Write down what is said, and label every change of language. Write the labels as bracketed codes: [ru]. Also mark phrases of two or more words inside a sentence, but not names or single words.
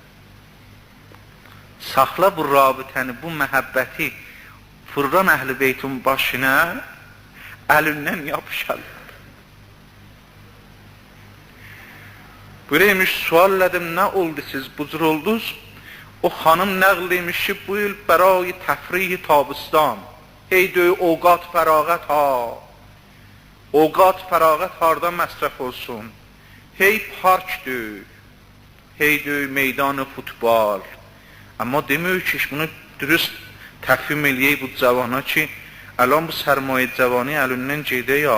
[az] Saxla bu rabitəni, bu məhəbbəti fırran əhl-i beytin başına əlindən yapışarlar. Buraymış sual elədim, nə oldu siz bu cür oldunuz? O xanım nəql etmiş ki bu il [fa] برای تفریح تابستان هی اوقات [az] fərağət ha. Ovqat fərağət harda məsrəf olsun? Hey parkdır, hey meydan futbol. Amma demiyor ki bunu dürüst təfhim eləyək bu cavana ki الان bu sərmayə cavani əlindən gedə ya.